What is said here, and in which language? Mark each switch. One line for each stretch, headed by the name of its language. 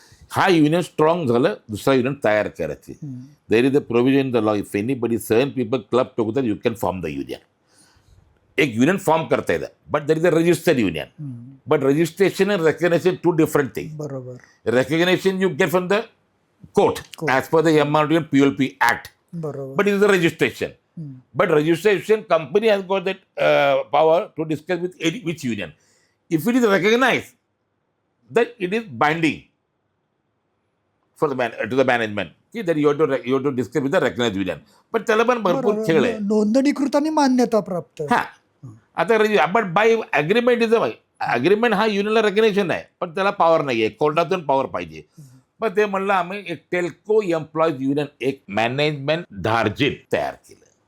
Marathi: हा union strong झालं, दुसरा युनियन तयार करायची.
English: There is a provision in the law, if anybody 7 people club together you can form the union.
Marathi: एक union form करता येतं,
English: But there is a registered union. But registration and recognition two different thing.
Marathi: बरोबर.
English: Recognition you get from the court as per the MRT and PLP Act.
Marathi: बरोबर.
English: But it is a registration. But registration company has got that power to discuss with which union. If it is recognized, then it is binding for the to the management. That you have to discuss with the recognized union.
Marathi: But त्याला पण भरपूर खेळ आहे. नोंदणीकृताने मान्यता प्राप्त. हा, आता
English: but by agreement is agreement
Marathi: हा युनियनला रेकग्नेशन आहे, पण त्याला पॉवर नाही आहे, कोर्टातून पॉवर पाहिजे. पण ते म्हणलं आम्ही एक टेल्को एम्प्लॉईज युनियन, एक मॅनेजमेंट धार्जिन तयार केलं.